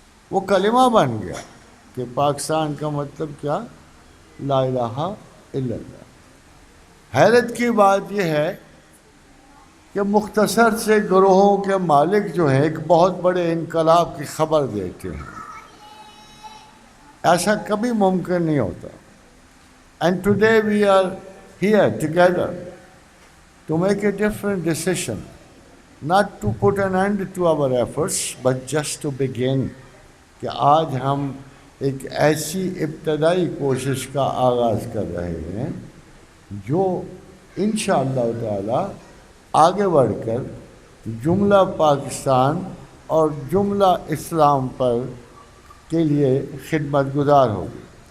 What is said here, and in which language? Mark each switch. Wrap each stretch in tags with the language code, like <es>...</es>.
<ur>وہ کلمہ بن گیا کہ پاکستان کا مطلب کیا؟ لا الہ الا اللہ. حیرت کی بات یہ ہے کہ مختصر سے گروہوں کے مالک جو ہیں ایک بہت بڑے انقلاب کی خبر دیتے ہیں. ایسا کبھی ممکن نہیں ہوتا.</ur> <en>And today we are here together to make a different decision, not to put an end to our efforts, but just to begin.</en> <ur>کہ آج ہم ایک ایسی ابتدائی کوشش کا آغاز کر رہے ہیں جو انشاءاللہ تعالی آگے بڑھ کر جملہ پاکستان اور جملہ اسلام پر کے لیے خدمت گزار ہوگی.</ur>